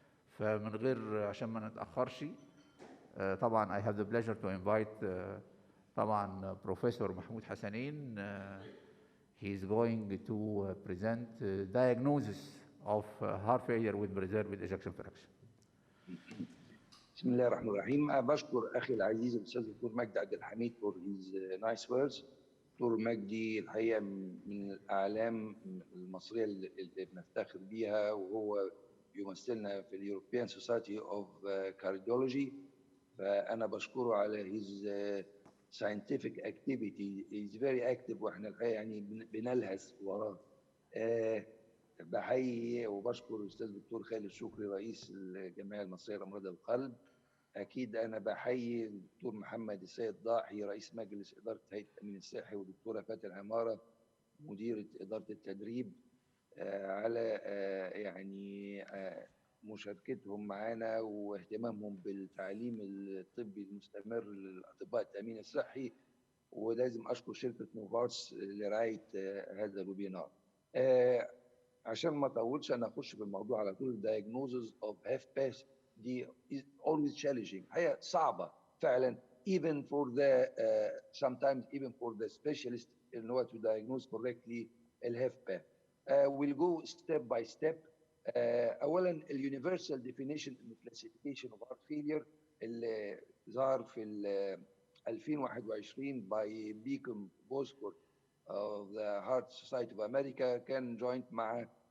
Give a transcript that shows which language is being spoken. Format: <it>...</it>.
<ar>فمن غير عشان ما نتاخرش، طبعا</ar> <en>I have the pleasure to invite</en> <ar>طبعا بروفيسور محمود حسنين.</ar> <en>He is going to present diagnosis of heart failure with preserved ejection fraction.</en> <ar>بسم الله الرحمن الرحيم. بشكر اخي العزيز الاستاذ الدكتور مجدي عبد الحميد</ar> <en>for his nice words.</en> <ar>دكتور مجدي الحقيقه من الاعلام المصريه اللي بنفتخر بيها، وهو يمثلنا في اليوروبيان سوسايتي اوف كارديولوجي. فانا بشكره على</ar> <en>his scientific activity. He is very active،</en> <ar>واحنا الحقيقه يعني بنلهث وراه. بحيي وبشكر الاستاذ الدكتور خالد شكري رئيس الجمعيه المصريه لامراض القلب. اكيد انا بحيي الدكتور محمد السيد ضاحي رئيس مجلس اداره هيئه التامين الصحي، والدكتوره فاتن عماره مديره اداره التدريب على يعني مشاركتهم معنا واهتمامهم بالتعليم الطبي المستمر للاطباء التامين الصحي. ولازم اشكر شركه نوفارس لرعايه هذا الويبينار. عشان ما اطولش انا اخش في الموضوع على طول.</ar> <en>diagnosis of HFpEF</en> <ar>دي</ar> <en>is always challenging،</en> <ar>هي صعبه فعلا</ar> <en>even for the sometimes even for the specialist in order to diagnose correctly الHFpEF. we'll go step by step.</en> <ar>اولا</ar> <en>الuniversal definition and classification of heart failure</en> <ar>اللي ظهر في</ar> <en>2021 by Beacom Bosworth of the Heart Society of America،</en> <ar>كان جوينت مع</ar>